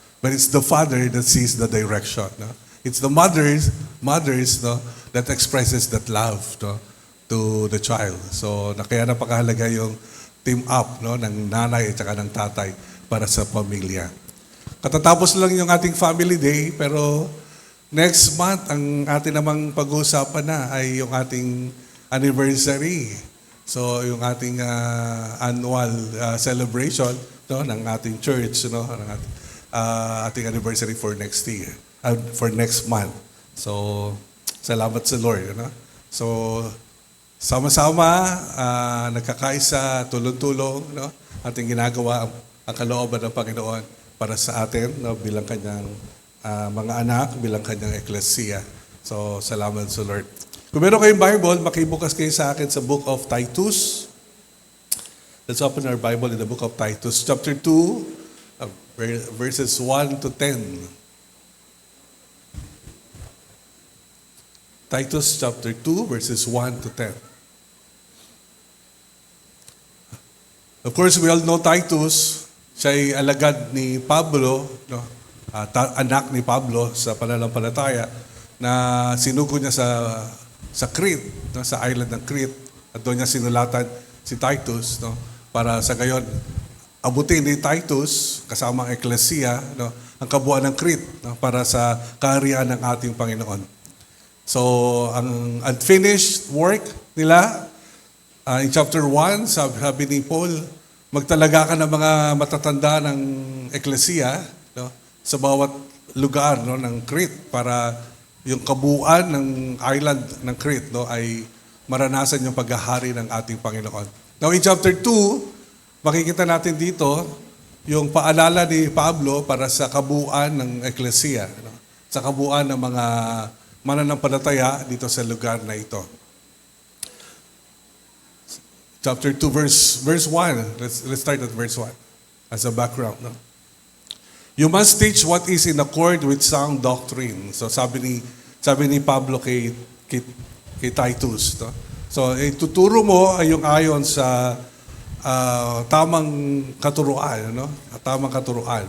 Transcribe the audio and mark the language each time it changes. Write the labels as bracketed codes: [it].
[en] But it's the father that sees the direction. It's the mothers that expresses that love to the child. [tl] So, kaya napakahalaga yung team up ng nanay at saka ng tatay para sa pamilya. Katatapos lang yung ating family day, pero next month, ang ating namang pag-uusapan na ay yung ating anniversary. So, yung ating annual celebration ng ating church, ng ating anniversary for next year, for next month. So, salamat sa Lord. So, sama-sama, nagkakaisa, tulong-tulong, ating ginagawa ang kalooban ng Panginoon para sa atin, bilang kanyang mga anak, bilang kanyang eklesiya. So, salamat sa Lord. Kung meron kayong Bible, makibukas kayo sa akin sa book of Titus. [en] Let's open our Bible in the book of Titus, chapter 2, verses 1 to 10. Titus chapter 2, verses 1 to 10. Of course, we all know Titus. [tl] Siya ay alagad ni Pablo, anak ni Pablo sa pananampalataya, na sinugo niya sa Crete, sa island ng Crete, at doon niya sinulatan si Titus, para sa gayon abutin ni Titus kasama ang eklesiya, ang kabuuan ng Crete, para sa kaharian ng ating Panginoon. So, ang unfinished work nila, in chapter 1, sabi ni Paul, magtalaga ka ng mga matatanda ng eklesiya sa bawat lugar ng Crete para yung kabuuan ng island ng Crete ay maranasan yung paghahari ng ating Panginoon. Now in chapter 2, makikita natin dito yung paalala ni Pablo para sa kabuuan ng eklesiya, sa kabuuan ng mga mananampalataya dito sa lugar na ito. [en] Chapter 2, verse 1. Let's start at verse 1 as a background. You must teach what is in accord with sound doctrine. [tl] So sabi ni Pablo kay Titus. So ituturo mo ay yung ayon sa tamang katuruan. Tamang katuruan.